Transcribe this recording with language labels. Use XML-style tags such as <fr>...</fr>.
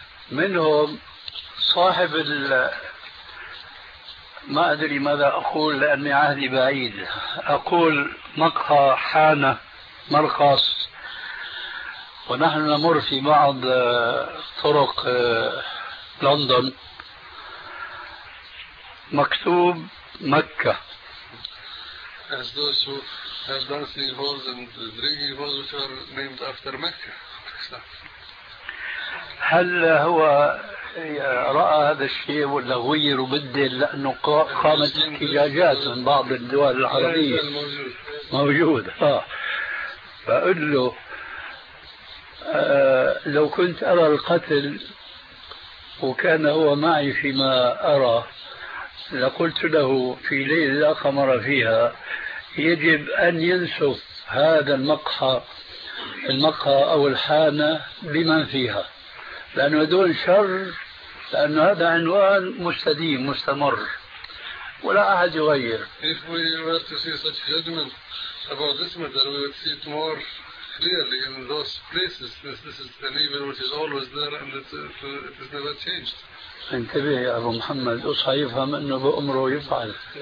<ar>منهم صاحب ال ما أدري ماذا أقول لأن عهدي بعيد، أقول مقهى حانة مرقص، ونحن نمر في بعض طرق لندن مكتوب مكة.</ar> <en>As those who have dancing halls and drinking halls which are named after Mecca.</en> <ar>هل هو رأى هذا الشيء ولا غير وبدل لأنه قامت احتجاجات من بعض الدول العربية موجود فأقول له لو كنت أرى القتل وكان هو معي فيما أرى لقلت له في ليلة لا قمر فيها يجب أن ينسف هذا المقهى أو الحانة بمن فيها لأنه دون شر لأن هذا عنوان مستديم مستمر ولا أحد يغير.</ar> <en>If we were to see such judgment about this matter, we would see it more clearly in those places, since this is an evil which is always there and it is never changed.</en> <ar>انتبه يا أبو محمد أصحى يفهم أنه بأمره يفعل.</ar>